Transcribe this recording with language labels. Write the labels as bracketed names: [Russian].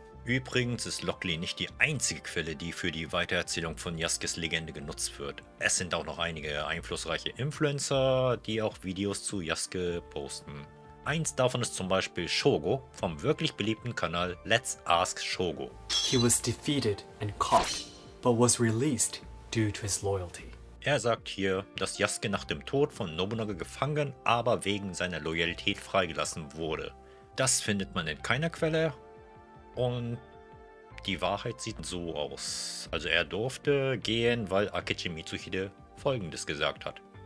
[German] Übrigens ist Lockley nicht die einzige Quelle, die für die Weitererzählung von Yasukes Legende genutzt wird. Es sind auch noch einige einflussreiche Influencer, die auch Videos zu Yasuke posten. Eins davon ist zum Beispiel Shogo vom wirklich beliebten Kanal Let's Ask Shogo. [English] He was defeated and caught, but was released due to his loyalty. [German] Er sagt hier, dass Yasuke nach dem Tod von Nobunaga gefangen, aber wegen seiner Loyalität freigelassen wurde. Das findet man in keiner Quelle. Und die Wahrheit sieht so aus. Also er durfte gehen, weil Akechi Mitsuhide Folgendes gesagt hat.